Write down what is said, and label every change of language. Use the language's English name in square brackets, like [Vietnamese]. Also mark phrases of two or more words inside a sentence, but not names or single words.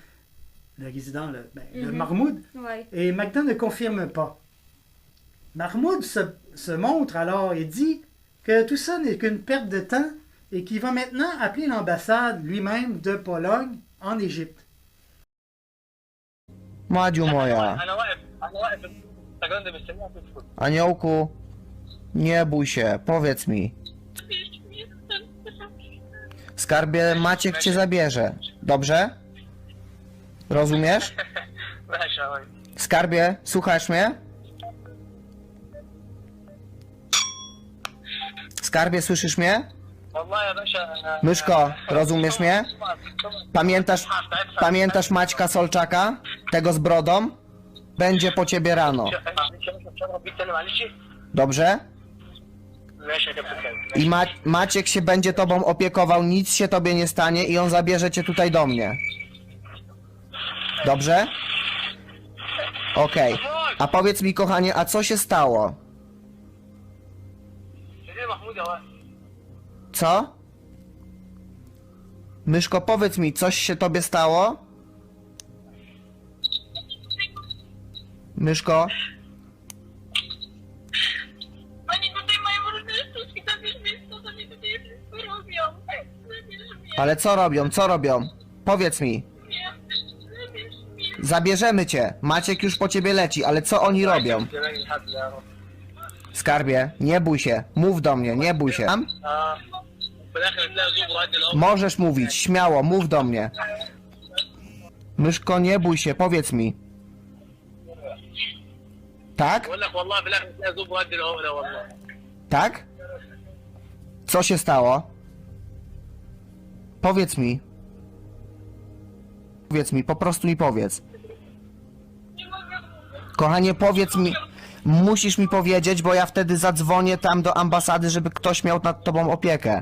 [French] Le résident, le Mahmoud. Ouais. Et Magda ne confirme pas. Mahmoud se montre alors et dit que tout ça n'est qu'une perte de temps et qu'il va maintenant appeler l'ambassade lui-même de Pologne en Égypte. [Polish] Madziu moja, [Arabic] انا واقف التجربه مستنيها تدخل. [Polish] aniołku, nie bój się, powiedz mi. Skarbie, Maciek cię zabierze, dobrze? Rozumiesz? [Arabic] ماشي يا ولد. [Polish] Skarbie, słuchasz mnie? Skarbie, słyszysz mnie? [Arabic] والله يا باشا انا [Polish] Myszko, rozumiesz mnie? Pamiętasz Maćka Solczaka? Tego z brodą? Będzie po ciebie rano, [Arabic] معلش. [Polish] dobrze? [Arabic] ماشي يا كابتن. [Polish] I Maciek się będzie tobą opiekował, nic się tobie nie stanie i on zabierze cię tutaj do mnie. Dobrze? Okej. A powiedz mi, kochanie, a co się stało? [Arabic] ايه محمود يا ولد. [Polish] Co? Myszko, powiedz mi, coś się tobie stało? Myszko? Oni tutaj mają różne sztuczki, zabierz mnie stąd, oni tutaj wszystko robią. Zabierz mnie, Ale co robią? Co robią? Powiedz mi. zabierz Zabierzemy cię. Maciek już po ciebie leci, ale co oni robią? Skarbie, nie bój się. Mów do mnie, nie bój się. [Arabic] بالاخر تلاقي زوج وهدي الامر. [Polish] Możesz mówić, śmiało, mów do mnie. Myszko, nie bój się, powiedz mi. Tak? [Arabic] بقول لك والله بالاخر تلاقي زوج وهدي الامر والله. [Polish] Tak? Co się stało? Powiedz mi. Powiedz mi, po prostu mi powiedz. Kochanie, powiedz mi. Musisz mi powiedzieć, bo ja wtedy zadzwonię tam do ambasady, żeby ktoś miał nad tobą opiekę.